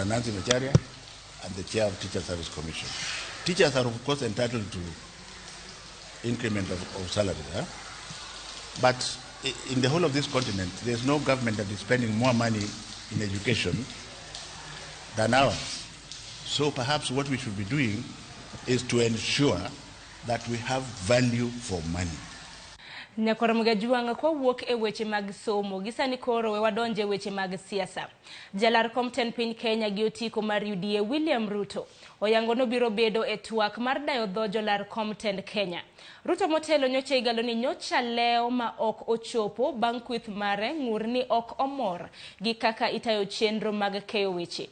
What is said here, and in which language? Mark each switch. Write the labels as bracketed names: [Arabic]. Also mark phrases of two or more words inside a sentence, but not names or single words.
[English] Nancy Macharia and the chair of Teacher Service Commission. Teachers are, of course, entitled to increment of salary. But in the whole of this continent, there's no government that is spending more money in education than ours. So perhaps what we should be doing is to ensure that we have value for money. [Luo (Kenya and Tanzania)] Nyakora Mugajuanga kwa wuok e weche mag somo gisani koro we wadonje weche mag siasa. Jalar kom ten piny Kenya gi otiko mar UDA William Ruto oyango no biro bedo e twak mar dayo dho jolar kom ten Kenya. Ruto motelo nyocha igalo ni nyocha leo ma ok ochopo bang' kwith mare ng'ur ni ok omor gi kaka itayo chenro mag keyo weche.